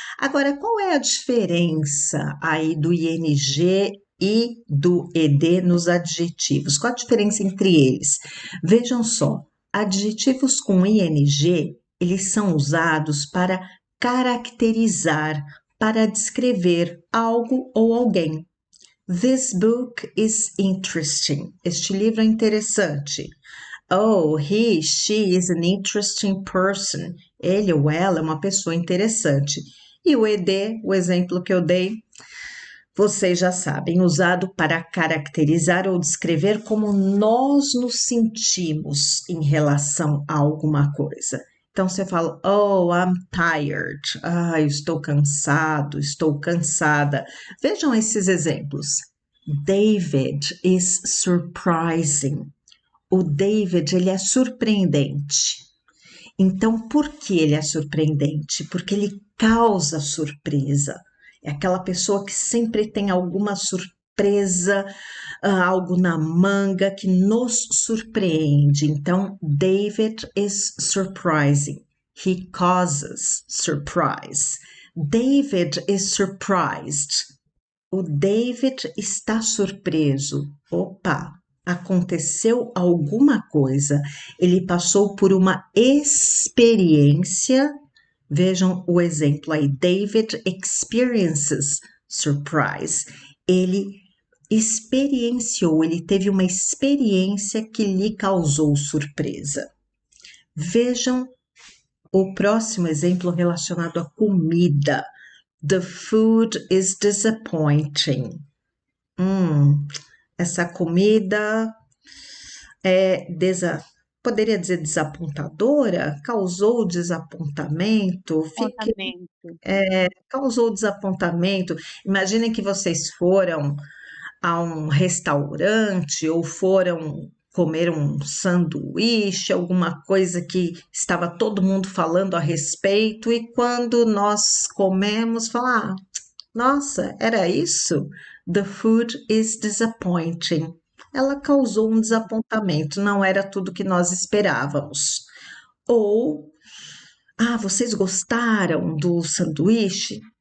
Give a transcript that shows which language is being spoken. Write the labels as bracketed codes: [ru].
[pt] Agora, qual é a diferença aí do ing e do ed nos adjetivos? Qual a diferença entre eles? Vejam só, adjetivos com ing, eles são usados para caracterizar, para descrever algo ou alguém. [en] This book is interesting. [pt] Este livro é interessante. [en] Oh, she is an interesting person. [pt] Ele ou ela é uma pessoa interessante. E o ed, o exemplo que eu dei, vocês já sabem, usado para caracterizar ou descrever como nós nos sentimos em relação a alguma coisa. Então você fala, oh, [en] I'm tired. [pt] Ah, eu estou cansado, estou cansada. Vejam esses exemplos. [en] David is surprising. [pt] O David, ele é surpreendente. Então, por que ele é surpreendente? Porque ele causa surpresa. É aquela pessoa que sempre tem alguma surpresa, algo na manga que nos surpreende. Então, [en] David is surprising. He causes surprise. David is surprised. [pt] O David está surpreso. Opa, aconteceu alguma coisa. Ele passou por uma experiência. Vejam o exemplo aí. [en] David experiences surprise. [pt] Ele experienciou, ele teve uma experiência que lhe causou surpresa. Vejam o próximo exemplo relacionado à comida. [en] The food is disappointing. [pt] Essa comida é poderia dizer desapontadora, causou desapontamento, Apontamento. causou desapontamento. Imaginem que vocês foram a um restaurante ou foram comer um sanduíche, alguma coisa que estava todo mundo falando a respeito, e quando nós comemos, falar, nossa, era isso? [en] The food is disappointing. [pt] Ela causou um desapontamento, não era tudo que nós esperávamos. Ou, vocês gostaram do sanduíche?